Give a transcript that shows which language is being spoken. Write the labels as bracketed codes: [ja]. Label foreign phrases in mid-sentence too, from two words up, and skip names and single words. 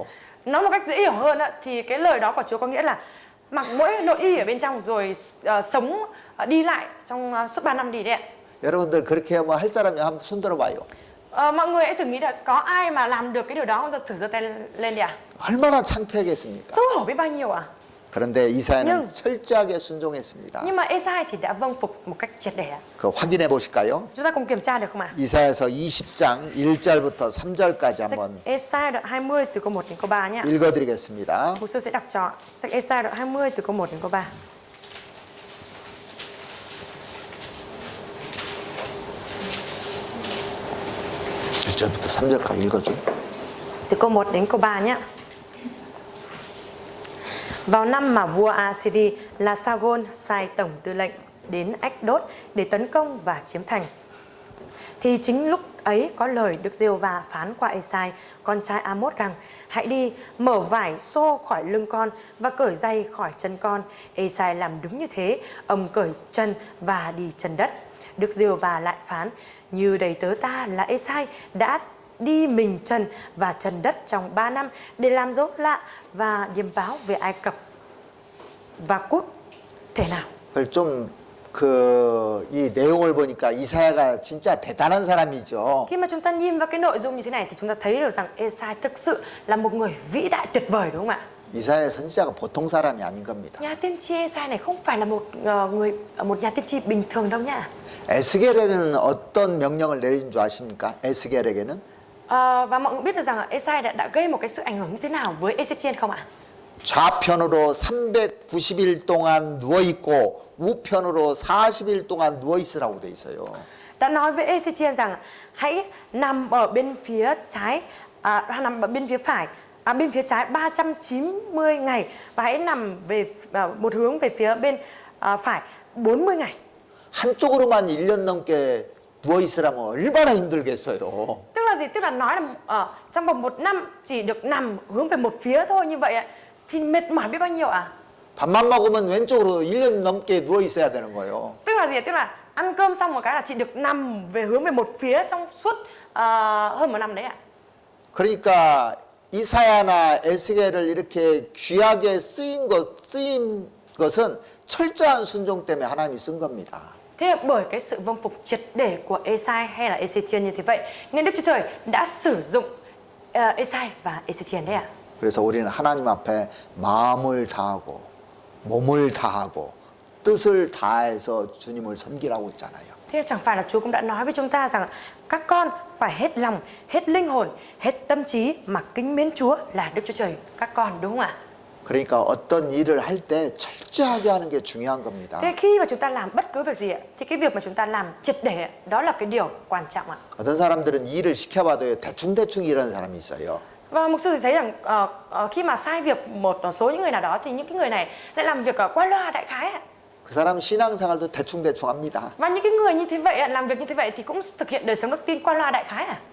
[vi] Nói một cách dễ hiểu hơn thì cái lời đó của Chúa có nghĩa là mặc mỗi nội y ở bên trong rồi sống đi lại trong suốt 3 năm đi đấy ạ. [ko] 여러분들 그렇게 하면 할 사람이 한번 손 들어봐요. [vi] Mọi người hãy thử nghĩ là có ai mà làm được cái điều đó không? Thử giơ tay lên đi ạ. [ko] 얼마나 창피하겠습니까? [vi] Xấu hổ biết bao nhiêu ạ. [ko] 그런데 이사야는 [vi] Nhưng- [ko] 철저하게 순종했습니다. [vi] Nhưng mà Ê-sai thì đã vâng phục một cách triệt để ạ. [ko] 그 확인해 보실까요? [vi] Chúng ta cùng kiểm tra được không ạ? [ko] 이사야서 20장 1절부터 3절까지 [vi] Sách [ko] 한번 [vi] Ê-sai đoạn 20 từ câu 1 đến câu 3 nhé. [ko] 읽어드리겠습니다. [vi] Mục sư sẽ đọc cho sách Ê-sai đoạn 20 từ câu 1 đến câu 3. [ko] 절부터 3절까지 읽어줘. [vi] Từ câu 1 đến câu 3 nhé. Vào năm mà vua Assyri là Sargon sai tổng tư lệnh đến Ách Đốt để tấn công và chiếm thành, thì chính lúc ấy có lời Đức Giê-hô-va phán qua Ê-sai con trai Amos rằng: hãy đi mở vải xô khỏi lưng con và cởi giày khỏi chân con. Ê-sai làm đúng như thế, ông cởi chân và đi chân đất. Đức Giê-hô-va lại phán: như đầy tớ ta là Ê-sai đã đi mình chân và chân đất trong 3 năm để làm dấu lạ và điềm báo về Ai Cập và cút thể nào. [ko] 그걸 좀 이 내용을 보니까 이사야가 진짜 대단한 사람이죠. [vi] Khi mà chúng ta nhìn vào cái nội dung như thế này thì chúng ta thấy được rằng Ê-sai thực sự là một người vĩ đại tuyệt vời đúng không ạ? [ko] 이사야 선지자가 보통 사람이 아닌 겁니다. [vi] Nhà tiên tri Ê-sai này không phải là một nhà tiên tri bình thường đâu nhá. [ko] 에스겔에게는 어떤 명령을 내린 줄 아십니까? 에스겔에게는 [vi] Và mọi người biết được rằng Ê-sai đã gây một cái sự ảnh hưởng như thế nào với Ê-xê-chiên không ạ? [ko] 좌편으로 390일 동안 누워 있고 우편으로 40일 동안 누워 있으라고 돼 있어요. [vi] Đã nói với Ê-xê-chiên rằng hãy nằm ở bên phía trái, nằm ở bên phía phải, bên phía trái 390 ngày và hãy nằm về một hướng về phía bên phải 40 ngày. [ko] 한쪽으로만 1년 넘게 누워 있으라면 얼마나 힘들겠어요. [vi] Tức là gì? Tức là nói là trong vòng 1 năm chỉ được nằm hướng về một phía thôi, như vậy thì mệt mỏi biết bao nhiêu ạ? [ko] 밥만 먹으면 왼쪽으로 1년 넘게 누워 있어야 되는 거예요. [vi] Tức là gì? Tức là ăn cơm xong một cái là chỉ được nằm về hướng về một phía trong suốt hơn 1 năm đấy ạ. [ko] 그러니까 이사야나 에스겔을 이렇게 귀하게 쓰인 것은 철저한 순종 때문에 하나님이 쓴 겁니다. [vi] Thế là bởi cái sự vâng phục triệt để của Ê-sai hay là Ê-xê-chiên như thế vậy nên Đức Chúa Trời đã sử dụng Ê-sai và Ê-xê-chiên đấy ạ. [ko] 그래서 우리는 하나님 앞에 마음을 다하고 몸을 다하고 뜻을 다해서 주님을 섬기라고 했잖아요. [vi] Thế chẳng phải là Chúa cũng đã nói với chúng ta rằng các con phải hết lòng, hết linh hồn, hết tâm trí mà kính mến Chúa là Đức Chúa Trời các con, đúng không ạ? [ko] 그러니까 어떤 일을 할 때 철저하게 하는 게 중요한 겁니다. [vi] Thế khi mà chúng ta làm bất cứ việc gì ạ, thì cái việc mà chúng ta làm triệt để ạ, đó là cái điều quan trọng ạ. [ko] 어떤 사람들은 일을 시켜봐도 대충대충 일하는 사람이 있어요. [vi] Và mục sư thì thấy rằng khi mà sai việc một số những người nào đó thì những cái người này lại làm việc qua loa đại khái ạ. [ko] 그 사람 신앙생활도 대충대충 합니다. [vi] Và những cái người như thế vậy, làm việc như thế vậy thì cũng thực hiện đời sống đức tin qua loa đại khái à.